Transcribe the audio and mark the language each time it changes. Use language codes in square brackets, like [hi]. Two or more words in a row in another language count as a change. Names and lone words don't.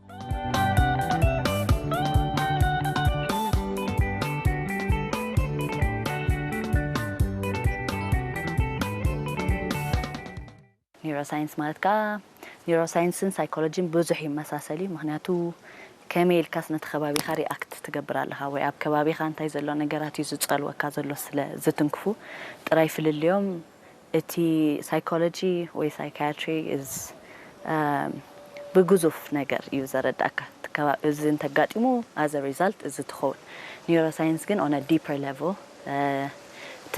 [ti] ኒውሮሳይንስ ማለት ኒውሮሳይንስን ሳይኮሎጂን ብዙሕ ይመሳሰሊ ምክንያቱ ከመይ ኢልካ ስነቲ ከባቢኻ ሪኣክት ትገብር ኣለኻ ወይ ኣብ ከባቢኻ እንታይ ዘሎ ነገራት እዩ ዝፀልወካ ዘሎ ስለ ዝትንክፉ ጥራይ ፍልልዮም እቲ ሳይኮሎጂ ወይ ሳይካትሪ ብግዙፍ ነገር እዩ ዘረዳእካ እዚ እንተጋጢሙ [en] as a result [ti] እዚ ትኸውን ኒውሮሳይንስ ግን [en] on a deeper level [ti] እቲ